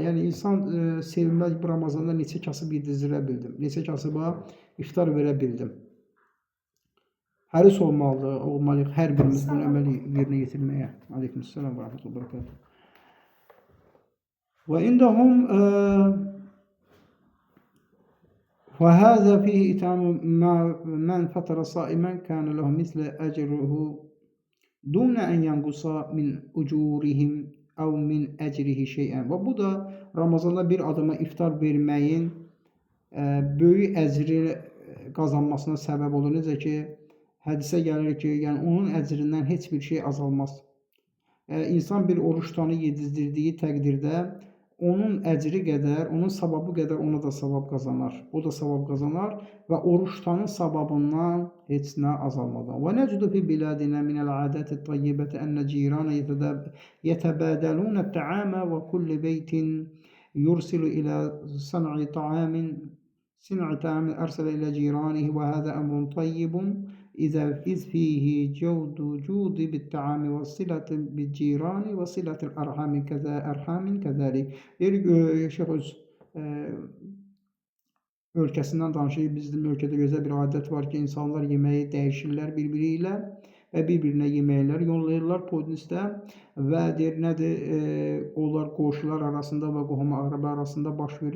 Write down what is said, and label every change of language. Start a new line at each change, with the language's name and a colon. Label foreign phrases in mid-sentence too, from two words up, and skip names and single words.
Azerbaijani: Yəni insan sevinməz bu Ramazanda neçə kasıb yedizdirə bildim, neçə kasıba iftar verə bildim. Həris olmalıyıq hər birimiz bunu əməli yerinə yetirməyə.
Arabic: عليكم السلام ورحمة الله وبركاته. وعندهم وهذا فيه إتمام من فطر صائما كان له مثل أجره دون أن ينقص من أجورهم أو من أجره şey'en.
Azerbaijani: Və bu da Ramazanda bir adama iftar verməyin böyük əcri qazanmasına səbəb olur. Necə ki, hədisə gəlir ki, yəni onun əcrindən heç bir şey azalmaz. İnsan bir oruç tutanı yedizdirdiyi təqdirdə onun əcri qədər, onun savabı qədər ona da savab qazanar. O da savab qazanar və oruç tutanın savabından heç nə azalmadan.
Arabic: ونجد في بلادنا من العادة الطيبة أن الجيران يتبادلون الطعام وكل بيت يرسل إلى صنع طعام أرسل إلى جيرانه وهذا أمر طيب إذ فيه جود بالطعام والصلة بالجيران وصلة الأرحام كذلك.
Azerbaijani: Şeyx öz ölkəsindən danışır. Bizim ölkədə gözəl bir adət var ki, insanlar yeməyi dəyişirlər bir-biri ilə və bir-birinə yeməklər yollayırlar podnisdə və deyir nədir, onlar qonşular arasında və qohum-əqrəba arasında baş verir.